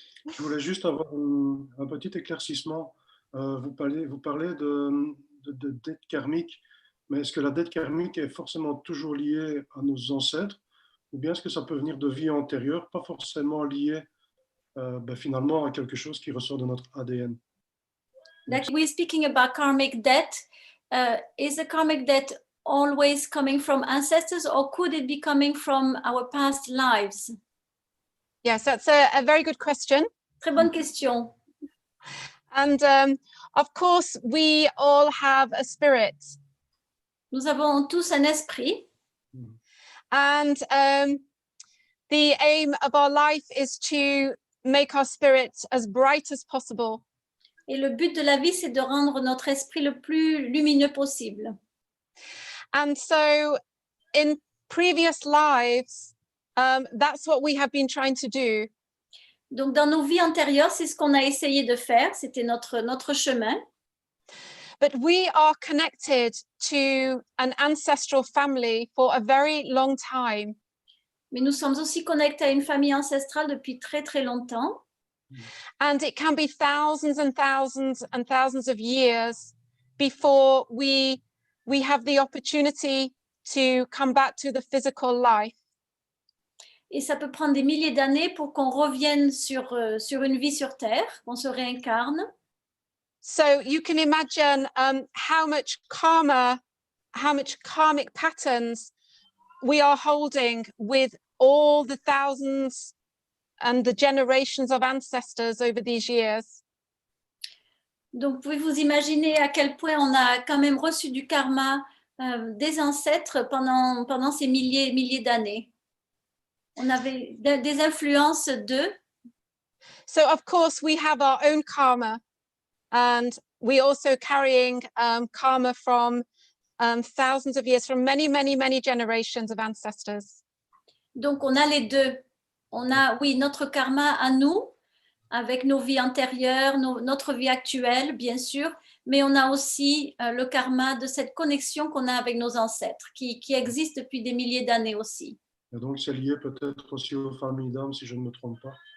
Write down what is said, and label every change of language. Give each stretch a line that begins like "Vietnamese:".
French: Je voulais juste avoir un petit éclaircissement. Vous parlez de dette karmique, mais est-ce que la dette karmique est forcément toujours liée à nos ancêtres, ou bien est-ce que ça peut venir de vies antérieures, pas forcément lié finalement à quelque chose qui ressort de notre ADN?
English: Like we're speaking about karmic debt. Is the karmic debt always coming from ancestors, or could it be coming from our past lives? Yes, that's a very good question.
French: Très bonne question.
English: And of course, we all have a spirit.
French: Nous avons tous un esprit.
English: And the aim of our life is to make our spirit as bright as possible.
French: Et le but de la vie, c'est de rendre notre esprit le plus lumineux possible.
English: And so in previous lives, that's what we have been trying to do.
French: Donc, dans nos vies antérieures, c'est ce qu'on a essayé de faire. C'était notre chemin.
English: But we are connected to an ancestral family for a very long time.
French: Mais nous sommes aussi connectés à une famille ancestrale depuis très, très longtemps.
English: And it can be thousands and thousands and thousands of years before we have the opportunity to come back to the physical life.
French: Et ça peut prendre des milliers d'années pour qu'on revienne sur une vie sur Terre, qu'on se réincarne.
English: So you can imagine how much karmic patterns we are holding with all the thousands and the generations of ancestors over these years.
French: Donc, vous pouvez vous imaginer à quel point on a quand même reçu du karma des ancêtres pendant ces milliers d'années. On avait des influences d'eux.
English: So of course we have our own karma, and we also carrying karma from thousands of years, from many generations of ancestors.
French: Donc on a les deux. On a, oui, notre karma à nous, avec nos vies antérieures, notre vie actuelle, bien sûr, mais on a aussi le karma de cette connexion qu'on a avec nos ancêtres, qui existe depuis des milliers d'années aussi. Et donc c'est lié peut-être aussi aux familles d'âmes, si je ne me trompe pas.